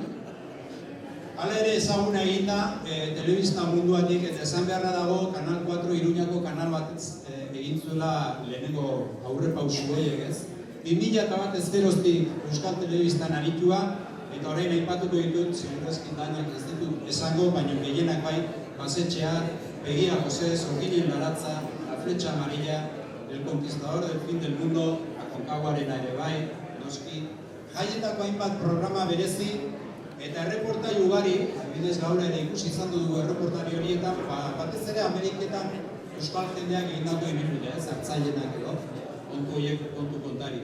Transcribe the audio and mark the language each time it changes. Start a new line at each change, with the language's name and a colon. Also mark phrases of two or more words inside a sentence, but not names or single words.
Basque: Hala ere ezaguna egin da, telebista munduatik, eta esan beharra dago, Kanal 4 Iruñako kanal bat egin zuela lehenengo aurre pausu horiek, ez? 2001 ez geroztik Euskal Telebistan aritua, eta orain aipatuko ditut, segurazki danak ez ditut esango, baina gehienak bai, Basetxeak, Begia Jose, Zorginen Baratza, La Flecha Amarilla, El Conquistador del Fin del Mundo, Akonkaguarena ere bai, noski, jaietako hainbat programa berezi, eta erreportai ugari, adibidez gaur ere ikusi izan dugu erreportari horietan, batez ere Ameriketan euskal jendeak egindako ibilbidea, hartzailenak edo, kontu kontari.